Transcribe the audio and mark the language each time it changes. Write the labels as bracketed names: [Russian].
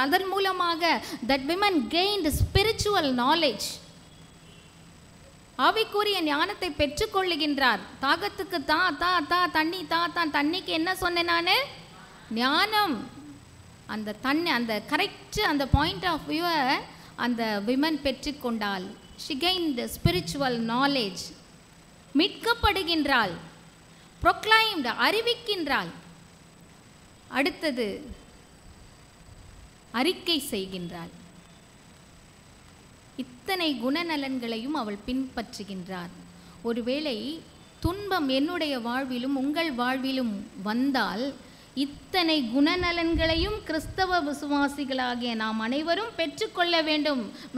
[Tamil] அதன் மூலமாக [English] that women gained spiritual knowledge, [Tamil] ஆவிக்குரிய ஞானத்தை பெற்றுக்கொள்ளுகின்றார். தாகத்துக்கு தண்ணி தண்ணிக்கு என்ன சொன்னேன் நான்? ஞானம். அந்த தண்ணி, அந்த கரெக்ட் அந்த [English] point of வியூவை [Tamil] அந்த women பெற்றுக்கொண்டாள். [English] she gained spiritual knowledge. [Tamil] மீட்கப்படுகின்றாள், [English] proclaimed, [Tamil] அறிவிக்கின்றாள். அடுத்தது அறிக்கை செய்கின்றாள். இத்தனை குணநலன்களையும் அவள் பின்பற்றுகின்றார். ஒருவேளை துன்பம் என்னுடைய வாழ்விலும் உங்கள் வாழ்விலும் வந்தால் இத்தனை குணநலன்களையும் கிறிஸ்தவ விசுவாசிகளாகிய நாம் அனைவரும் பெற்றுக்கொள்ள வேண்டும்.